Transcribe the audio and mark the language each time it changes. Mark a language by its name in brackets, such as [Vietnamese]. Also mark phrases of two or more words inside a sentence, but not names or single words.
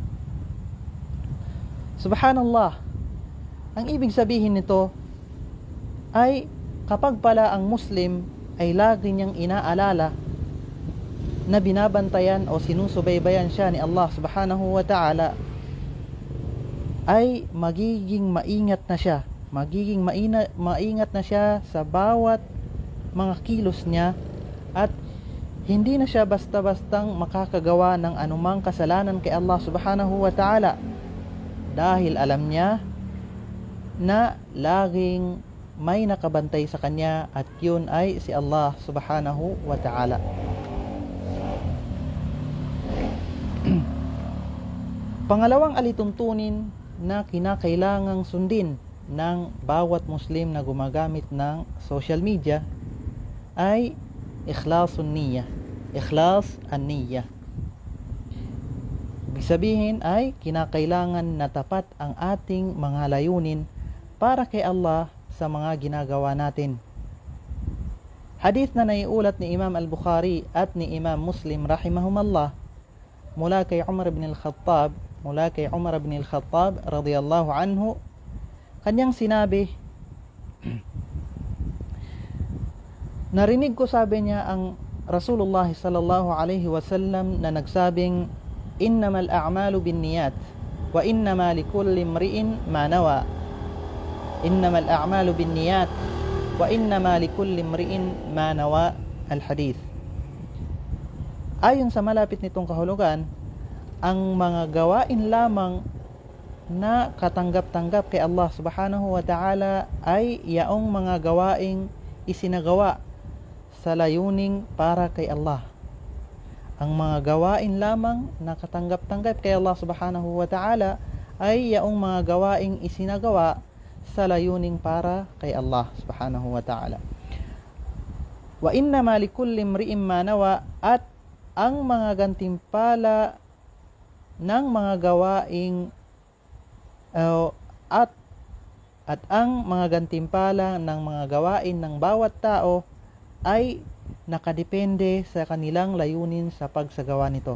[Filipino] Subhanallah. Ang ibig sabihin nito ay kapag pala ang Muslim ay lagi niyang inaalala na binabantayan o sinusubaybayan siya ni Allah [Arabic] سبحانه وتعالى, [Filipino] ay magiging maingat na siya. Magiging maingat na siya sa bawat mga kilos niya, at hindi na siya basta-bastang makakagawa ng anumang kasalanan kay Allah [Arabic] سبحانه وتعالى, [Filipino] dahil alam niya na laging may nakabantay sa kanya, at yun ay si Allah [Arabic] سبحانه وتعالى. [Filipino] Pangalawang alituntunin na kinakailangang sundin ng bawat Muslim na gumagamit ng social media ay [Arabic] إخلاص النية. إخلاص النية. [Filipino] Ibig sabihin ay kinakailangan na tapat ang ating mga layunin para kay Allah sa mga ginagawa natin. Hadith na naiulat ni Imam al-Bukhari at ni Imam Muslim rahimahumallah mula kay Umar ibn al-Khattab [Arabic] رضي الله عنه, [Filipino] kanyang sinabi, narinig ko, sabi niya, ang Rasulullah [Arabic] صلى الله عليه وسلم [Filipino] na nagsabing, [Arabic] إنما الأعمال بالنيات وإنما لكل امرئ ما نوى. إنما الأعمال بالنيات وإنما لكل امرئ ما نوى. الحديث. [Filipino] Ayon sa malapit nitong kahulugan, ang mga gawain lamang na katanggap-tanggap kay Allah [Arabic] سبحانه وتعالى [Filipino] ay yaong mga gawaing isinagawa sa layuning para kay Allah. Ang mga gawain lamang na katanggap-tanggap kay Allah [Arabic] سبحانه وتعالى [Filipino] ay yaong mga gawaing isinagawa sa layuning para kay Allah [Arabic] سبحانه وتعالى. وإنما لكل امرئ ما نوى, [Filipino] at ang mga gantimpala ng mga gawaing at ang mga gantimpala ng mga gawain ng bawat tao ay nakadepende sa kanilang layunin sa pagsagawa nito.